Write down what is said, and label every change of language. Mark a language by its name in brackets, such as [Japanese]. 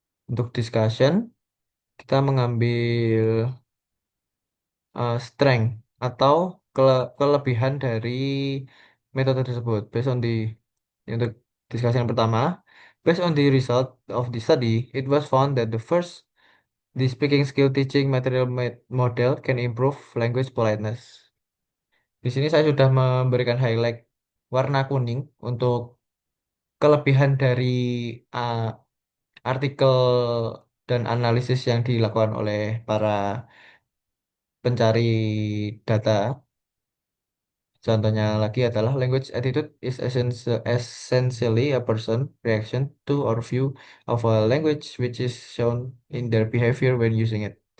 [Indonesian] Untuk discussion, kita mengambil strength atau kelebihan dari metode tersebut. Untuk discussion yang pertama, [English] based on the result of the study, it was found that the speaking skill teaching material model can improve language politeness. [Indonesian] Di sini saya sudah memberikan highlight warna kuning untuk kelebihan dari uh, artikel dan analisis yang dilakukan oleh para pencari data. Contohnya lagi adalah [English] language attitude is essentially a person reaction to or view of a language which is shown in their behavior when using it.